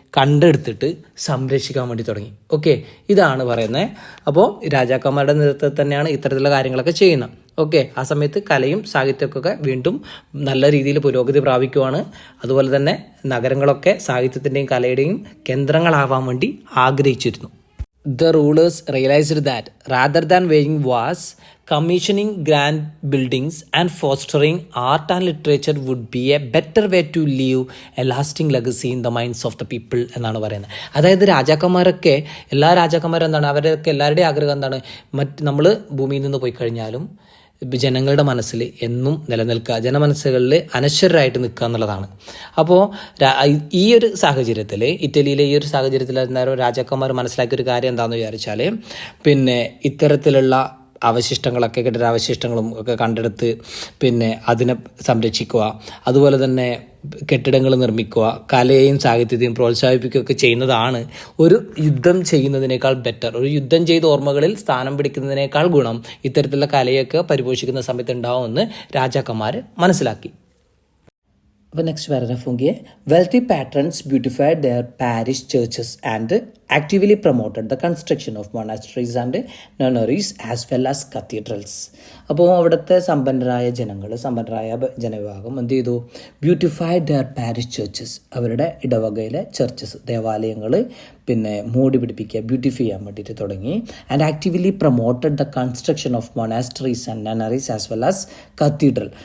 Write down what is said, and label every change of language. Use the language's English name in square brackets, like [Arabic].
[Malayalam] കണ്ടെടുത്തിട്ട് സംരക്ഷിക്കാൻ വേണ്ടി തുടങ്ങി. ഓക്കെ, ഇതാണ് പറയുന്നത്. അപ്പോൾ രാജാക്കന്മാരുടെ നേതൃത്വത്തിൽ തന്നെയാണ് ഇത്തരത്തിലുള്ള കാര്യങ്ങളൊക്കെ ചെയ്യുന്നത്. ഓക്കെ, ആ സമയത്ത് കലയും സാഹിത്യമൊക്കെ വീണ്ടും നല്ല രീതിയിൽ പുരോഗതി പ്രാപിക്കുവാണ്. അതുപോലെ തന്നെ നഗരങ്ങളൊക്കെ സാഹിത്യത്തിൻ്റെയും കലയുടെയും കേന്ദ്രങ്ങളാവാൻ വേണ്ടി ആഗ്രഹിച്ചിരുന്നു. [English] The rulers realized that rather than waging wars, commissioning grand buildings and fostering art and literature would be a better way to leave a lasting legacy in the minds of the people [Malayalam] എന്നാണ് പറയുന്നത്. അതായത് എല്ലാ രാജാക്കന്മാരും എന്താണ്, അവരൊക്കെ എല്ലാവരുടെയും ആഗ്രഹം എന്താണ്? നമ്മൾ ഭൂമിയിൽ നിന്ന് പോയി കഴിഞ്ഞാലും ജനങ്ങളുടെ മനസ്സിൽ എന്നും നിലനിൽക്കുക, ജനമനസ്സുകളിൽ അനശ്വരരായിട്ട് നിൽക്കുക എന്നുള്ളതാണ്. അപ്പോൾ ഈ ഒരു സാഹചര്യത്തിൽ, ഇറ്റലിയിലെ ഈ ഒരു സാഹചര്യത്തിൽ രാജാക്കന്മാർ മനസ്സിലാക്കിയൊരു കാര്യം എന്താണെന്ന് വിചാരിച്ചാൽ, ഇത്തരത്തിലുള്ള അവശിഷ്ടങ്ങളൊക്കെ, കെട്ടിടാവശിഷ്ടങ്ങളും ഒക്കെ കണ്ടെടുത്ത് അതിനെ സംരക്ഷിക്കുക, അതുപോലെ തന്നെ കെട്ടിടങ്ങൾ നിർമ്മിക്കുക, കലയെയും സാഹിത്യത്തെയും പ്രോത്സാഹിപ്പിക്കുകയൊക്കെ ചെയ്യുന്നതാണ് ഒരു യുദ്ധം ചെയ്യുന്നതിനേക്കാൾ ബെറ്റർ. ഒരു യുദ്ധം ചെയ്ത ഓർമ്മകളിൽ സ്ഥാനം പിടിക്കുന്നതിനേക്കാൾ ഗുണം ഇത്തരത്തിലുള്ള കലയൊക്കെ പരിപോഷിക്കുന്ന സമയത്ത് ഉണ്ടാവുമെന്ന് രാജാക്കന്മാർ മനസ്സിലാക്കി. അപ്പോൾ നെക്സ്റ്റ് പാരഗ്രാഫ് നോക്കിയേ. [English] Wealthy patrons beautified their parish churches and actively promoted the construction of monasteries and nunneries as well as cathedrals. [Malayalam] അപ്പോൾ അവിടുത്തെ സമ്പന്നരായ ജനവിഭാഗം എന്ത് ചെയ്തു? [English] beautified their parish churches, [Malayalam] അവരുടെ ഇടവകയിലെ ചർച്ചസ്, ദേവാലയങ്ങൾ പിന്നെ മോടി പിടിപ്പിക്കുക, ബ്യൂട്ടിഫൈ ചെയ്യാൻ വേണ്ടിയിട്ട് തുടങ്ങി. [English] And actively promoted the construction of monasteries and nunneries as well as cathedral.